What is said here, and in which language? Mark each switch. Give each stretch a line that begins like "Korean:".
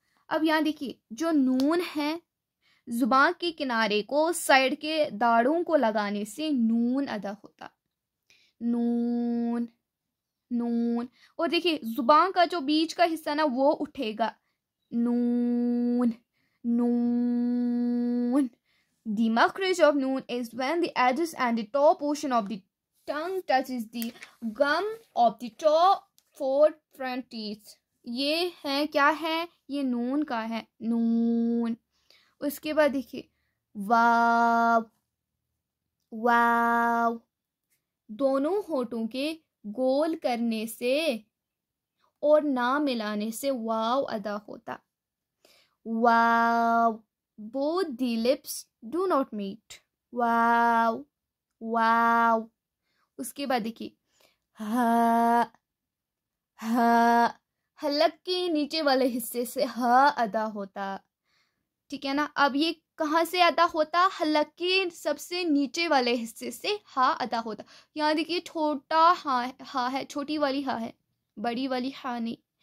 Hindi: अब यहाँ देखिए जो नून है, जुबान के किनारे को साइड के दाढ़ों को लगाने से नून अदा होता, नून, नून। और देखिए जुबान का जो बीच का हिस्सा ना वो उठेगा, नून, नून।
English: The makhraj of noon is when the edges and the top portion of the tongue touches the gum of the top 4 front teeth.
Hindi: ये है क्या है, ये नून का है, नून। उसके बाद देखिए वाव, वाव, दोनों होठों के गोल करने से और ना मिलाने से वाव अदा होता, वाव।
English: Both the lips do not meet, वाव, वाव।
Hindi: उसके बाद देखिए हा, हा, हलक के नीचे वाले हिस्से से हा अदा होता, ठीक है ना। अब ये कहाँ से अदा होता, हलक के सबसे नीचे वाले हिस्से से हा अदा होता। यहाँ देखिए छोटा हा है, छोटी वाली हा है, बड़ी वाली हा नहीं।